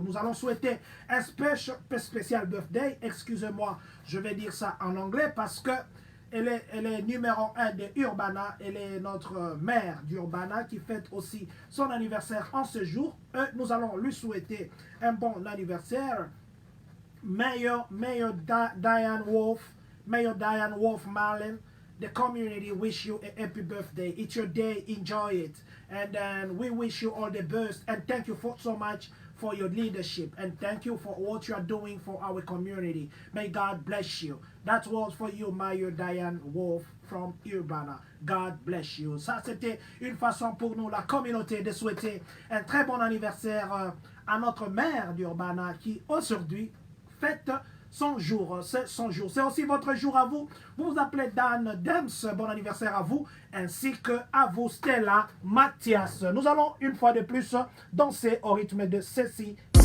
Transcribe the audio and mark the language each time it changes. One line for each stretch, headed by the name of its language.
French: Nous allons souhaiter un spécial birthday. Excusez-moi, je vais dire ça en anglais parce que elle est numéro 1 de Urbana. Elle est notre mère d'Urbana qui fête aussi son anniversaire en ce jour. Nous allons lui souhaiter un bon anniversaire.
English: Mayor Diane Wolf Marlin, the community wish you a happy birthday. It's your day, enjoy it. And then we wish you all the best. And thank you so much for your leadership. And thank you for what you are doing for our community. May God bless you. That was for you, Mayor Diane Wolf from Urbana. God bless you.
French: Ça, c'était une façon pour nous, la communauté, de souhaiter un très bon anniversaire à notre maire d'Urbana qui, aujourd'hui, fête son jour. C'est son jour. C'est aussi votre jour à vous. Vous vous appelez Dan Dems. Bon anniversaire à vous. Ainsi que à vous, Stella Mathias. Nous allons, une fois de plus, danser au rythme de ceci.